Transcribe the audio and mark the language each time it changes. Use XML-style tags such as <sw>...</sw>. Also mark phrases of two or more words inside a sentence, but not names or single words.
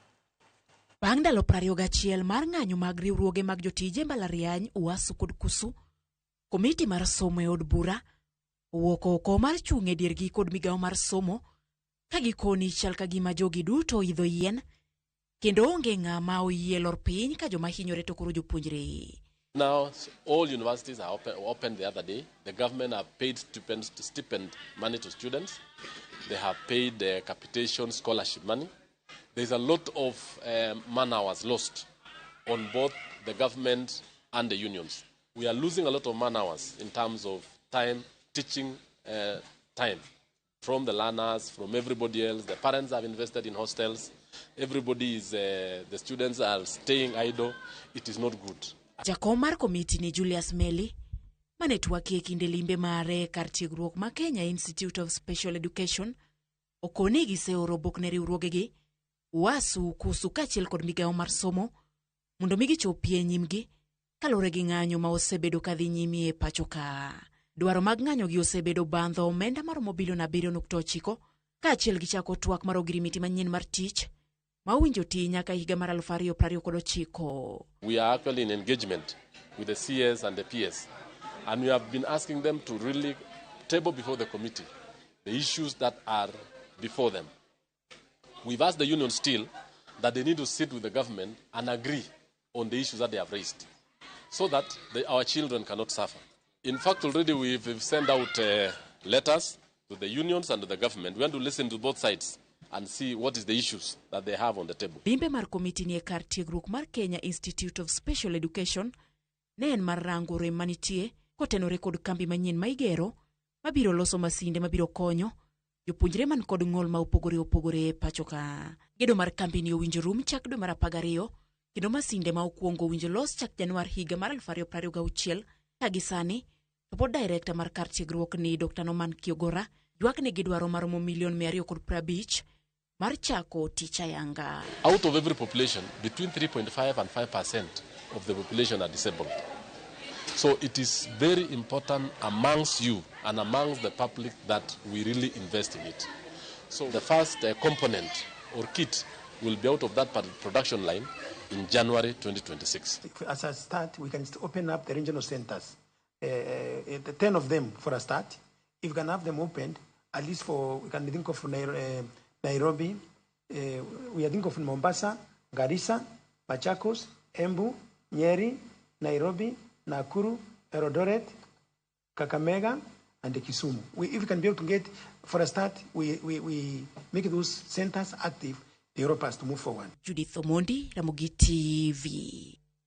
<luo>Bang' ndalo 21 mar ng'anyo mag riwruoge mag jotije mbalariany UASU kod KUSU, komiti mar somo e od bura owuok oko mar chung' e diergi kod migawo mar somo ka gikoni chal ka gima jogi duto oidho yien kendo onge ng'ama oyie lor piny ka joma hinyore to koro jopuonjre.</luo> <en>Now, all universities are open the other day. The government have paid stipend money to students. They have paid capitation scholarship money. There's a lot of man hours lost on both the government and the unions. We are losing a lot of man hours in terms of time, teaching time, from the learners, from everybody else. The parents have invested in hostels. Everybody is, the students are staying idle. It is not good.</en> <luo>Jakom mar komiti ni Julius Meli mane twak e kinde limbe mare kar tiegruok ma Kenya Institute of Special Education okoni giseoro obok ne riwruogegi UASU, KUSU kaachiel kod migawo mar somo mondo mi gichopie nyimgi kalore gi ng'anyo ma osebedo kadhi nyime e pacho ka. Dwaro mag ng'anyo gi osebedo bandho omenda maromo bilion 7.9 kaachiel gi chako twak mar ogirimiti manyien mar tich ma owinjo ti nyaka higa mar 2029.</luo> <en>We are actually in engagement with the CS and the PS, and we have been asking them to really table before the committee the issues that are before them. We've asked the union still that they need to sit with the government and agree on the issues that they have raised so that our children cannot suffer. In fact, already we've sent out letters to the unions and to the government. We want to listen to both sides and see what is the issues that they have on the table.</en> <luo>Limbe mar komiti ni e kar tiegruok mar Kenya Institute of Special Education ne en mar rango rem manitie kotenore kod kambi manyien ma igero mabiro loso masinde mabiro konyo jopuonjre man kod ng'ol ma opogore e pacho ka. Gedo mar kambi ni owinjo rum chak dwe mar 12 kendo masinde ma okuongo owinjo los chak Januar higa mar 2026 ka gisani to pod director mar kar tiegruok ni Dr. Norman Kiogora ywak ne gidwaro maromo milion 250 mar chako tich ayanga.</luo> <en>Out of every population, between 3.5 and 5% of the population are disabled. So it is very important amongst you and amongst the public that we really invest in it. So the first component or kit will be out of that production line in January 2026. As a start, we can open up the regional centers, 10 of them for a start. If we can have them opened, at least we can think of Nairobi, we think of Mombasa, Garissa, Machakos, Embu, Nyeri, Nairobi, Nakuru, Eldoret, Kakamega, and Kisumu. If we can be able to get, for a start, we make those centers active, the Europe has to move forward. Judith Omondi, Ramogi TV.</en>